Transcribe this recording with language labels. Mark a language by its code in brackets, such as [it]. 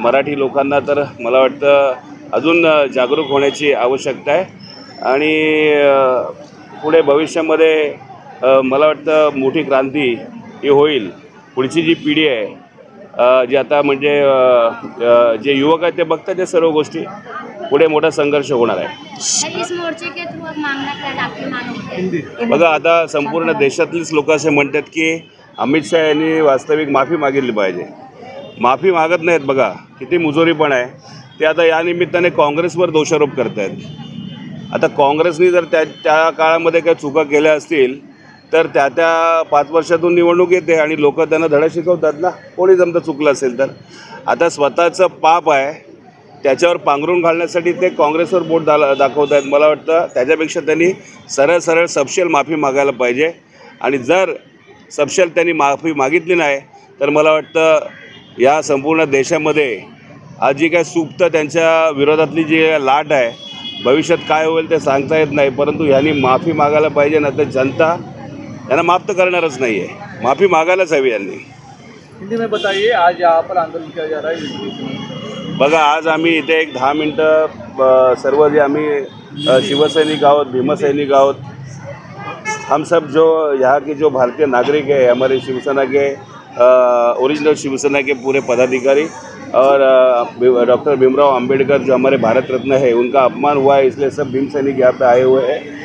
[mr] मराठी लोकांना तर मला वाटतं अजून जागरूक होण्याची आवश्यकता आहे आणि पुढे भविष्यामध्ये मला वाटतं मोठी क्रांती ही होईल. पुढची जी पिढी आहे जी आता म्हणजे जे युवक आहेत ते बघतात त्या सर्व गोष्टी. पुढे मोठा संघर्ष होणार आहे. [hi] इस मोर्चे के थ्रू अब मांगना क्या है, आपकी मांग? [mr] बघा आता संपूर्ण देशातलीच लोक असे म्हणतात की अमित शहा यांनी वास्तविक माफी मागितली पाहिजे. माफी मागत नाहीत. बघा किती मुजोरीपण आहे ते. आता या निमित्ताने काँग्रेसवर दोषारोप करत आहेत. आता काँग्रेसनी जर त्या काळामध्ये काही चुका केल्या असतील तर त्या 5 वर्षातून निवडणूक येते आणि लोक त्यांना धडा शिकवतात ना, कोणी जमतं चुकलं असेल तर. आता स्वतःचं पाप आहे त्याच्यावर पांघरून घालण्यासाठी ते काँग्रेसवर बोट दाखवत आहेत. मला वाटतं त्याच्यापेक्षा त्यांनी सरळ सपशेल माफी मागायला पाहिजे आणि जर सपशेल त्यांनी माफी मागितली नाही तर मला वाटतं या संपूर्ण देशामध्ये आज जी काय सुप्त त्यांच्या विरोधातली जी लाट आहे भविष्यात काय होईल ते सांगता येत नाही. परंतु ह्यांनी माफी मागायला पाहिजे ना, तर जनता यांना माफ तर करणारच नाही आहे. माफी मागायलाच हवी यांनी. [hi] हिंदी में बताइए, आज यहाँ पर आंदोलन किया जा रहा है. [mr] बघा आज आम्ही इथे एक 10 मिनटं सर्व जे आम्ही शिवसैनिक आहोत, भीमसैनिक आहोत, [hi] हम सब जो यहाँ के जो भारतीय नागरिक है, हमारे शिवसेना के ओरिजिनल शिवसेना के पूरे पदाधिकारी और डॉक्टर भीमराव अंबेडकर जो हमारे भारत रत्न है उनका अपमान हुआ है, इसलिए सब भीम सैनिक यहाँ पे आए हुए हैं.